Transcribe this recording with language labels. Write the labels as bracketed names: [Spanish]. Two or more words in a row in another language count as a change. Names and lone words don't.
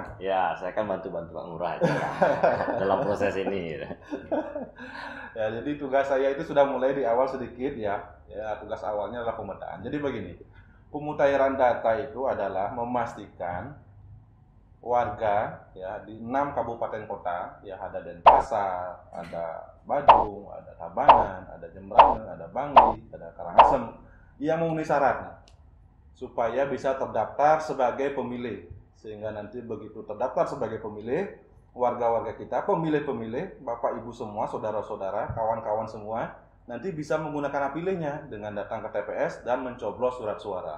[Indonesian] Ya, saya kan bantu-bantu Pak Ngurah aja dalam proses ini. Ya, jadi tugas saya itu sudah mulai di awal sedikit ya. Ya, tugas awalnya adalah pemetaan. Jadi begini, pemutakhiran data itu adalah memastikan warga ya di 6 kabupaten kota ya, ada Denpasar, ada Badung, ada Tabanan, ada Jembrana, ada Bangli, ada Karangasem yang memenuhi syarat supaya bisa terdaftar sebagai pemilih. Sehingga nanti begitu terdaftar sebagai pemilih, warga-warga kita, pemilih-pemilih, Bapak Ibu semua, saudara-saudara, kawan-kawan semua nanti bisa menggunakan hak pilihnya dengan datang ke TPS dan mencoblos surat suara.